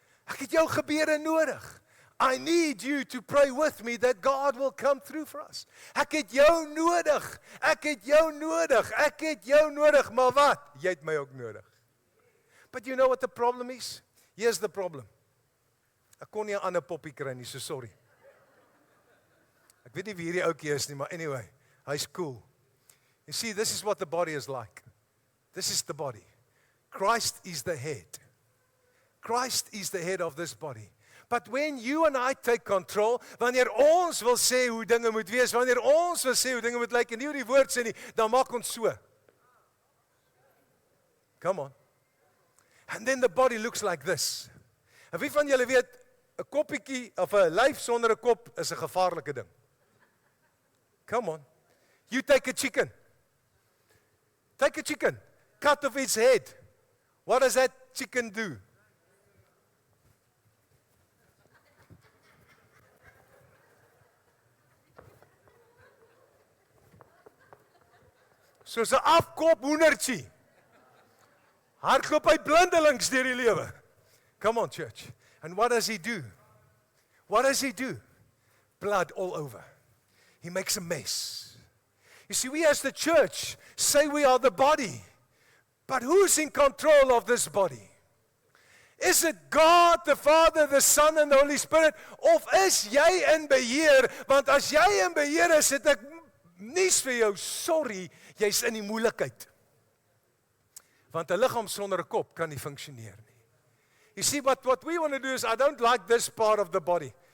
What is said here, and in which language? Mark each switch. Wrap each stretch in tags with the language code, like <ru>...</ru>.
<af>Ek het jou gebede nodig.</af> <en>I need you to pray with me that God will come through for us.</en> <af>Ek het jou nodig. Ek het jou nodig. Ek het jou nodig. Maar wat? Jy het my ook nodig.</af> <en>But you know what the problem is? Here's the problem.</en> <af>Ek kon nie 'n ander poppie kry nie, so sorry. Ek weet nie wie hierdie ouetjie is nie, maar anyway, hy's cool.</af> <en>You see, this is what the body is like. This is the body. Christ is the head. Christ is the head of this body. But when you and I take control,</en> <af>wanneer ons wil sê hoe dinge moet wees, wanneer ons wil sê hoe dinge moet lyk en nie hoe die woord sê nie, dan maak ons so.</af> <en>Come on. And then the body looks like this.</en> <af>En wie van julle weet, 'n koppietjie of 'n lyf sonder 'n kop is 'n gevaarlike ding.</af> <en>Come on. You take a chicken. Take a chicken. Cut off its head. What does that chicken do?</en> <af>Soos 'n afkop hoendertjie. Hardloop hy blindelings deur die lewe.</af> <en>Come on, church. And what does he do? What does he do? Blood all over. He makes a mess. You see, we as the church say we are the body. But who's in control of this body? Is it God, the Father, the Son, and the Holy Spirit?</en> <af>Of is jy in beheer? Want as jy in beheer is, het ek nuus vir jou. Sorry, jy's in die moeilikheid. Want 'n liggaam sonder 'n kop kan nie funksioneer nie.</af> <en>You see, what we want to do is, I don't like this part of the body.</en>